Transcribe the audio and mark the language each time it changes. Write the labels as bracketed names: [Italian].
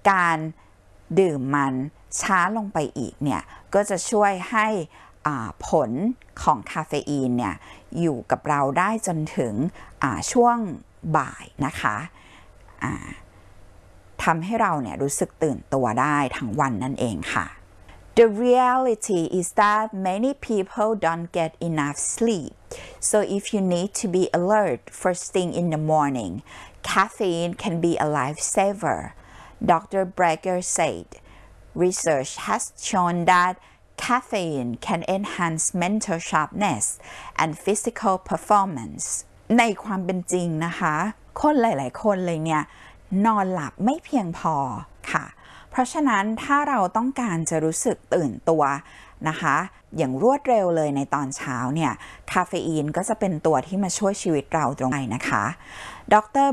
[Thai] การดื่มมันช้าลงไปอีกเนี่ยก็จะช่วยให้ผลของคาเฟอีนเนี่ยอยู่กับเราได้จนถึงช่วงบ่ายนะคะทำให้เราเนี่ยรู้สึกตื่นตัวได้ทั้งวันนั่นเองค่ะ [English] The reality is that many people don't get enough sleep. So if you need to be alert first thing in the morning, caffeine can be a lifesaver. Dr. Breger said, research has shown that caffeine can enhance mental sharpness and physical performance. [Thai] ในความเป็นจริงนะคะคนหลายๆคนเลยเนี่ยนอนหลับไม่เพียงพอค่ะเพราะฉะนั้นถ้าเราต้องการจะรู้สึกตื่นตัวนะคะอย่างรวดเร็วเลยในตอนเช้าเนี่ยคาเฟอีนก็จะเป็นตัวที่มาช่วยชีวิตเราตรงไหนนะคะดร.